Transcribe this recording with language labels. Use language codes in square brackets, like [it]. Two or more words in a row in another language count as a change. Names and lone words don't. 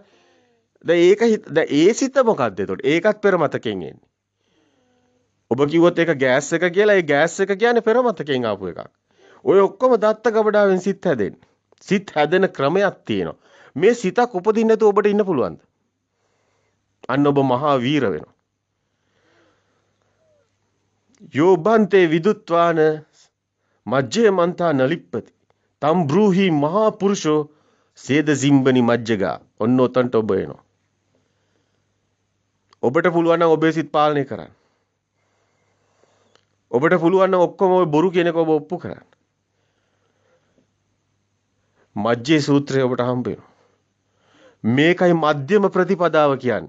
[si] දැන් ඒ සිත මොකද්ද එතකොට? ඒකත් පෙර මතකෙන් එන්නේ. ඔබ කිව්වොත් ඒක ගෑස් එක කියලා. ඒ ගෑස් එක කියන්නේ පෙර මතකෙන් ආපු එකක්. ඔය ඔක්කොම දත්ත ගබඩාවෙන් සිත් හැදෙන්නේ. සිත් හැදෙන ක්‍රමයක් තියෙනවා. මේ සිතක් උපදින්න නැතුව ඔබට ඉන්න පුළුවන්ද? අන්න ඔබ මහා වීර වෙනවා. [pi] යෝ බන්තේ විදුත්වාන මජ්ජේ මන්තා නලිප්පති තම් බ්‍රූහි මහා පුරුෂෝ සේද සිම්බනි මජ්ජගා. [si] ඔන්න ඔතන්ට ඔබ එනවා. ඔබට පුළුවන් නම් ඔබේ සිත් පාලනය කරන්න. ඔබට පුළුවන් නම් ඔක්කොම ඔය බොරු කියන එක ඔබ ඔප්පු කරන්න. මජ්ජේ සූත්‍රය ඔබට හම්බ වෙනවා. මේකයි මධ්‍යම ප්‍රතිපදාව කියන්නේ.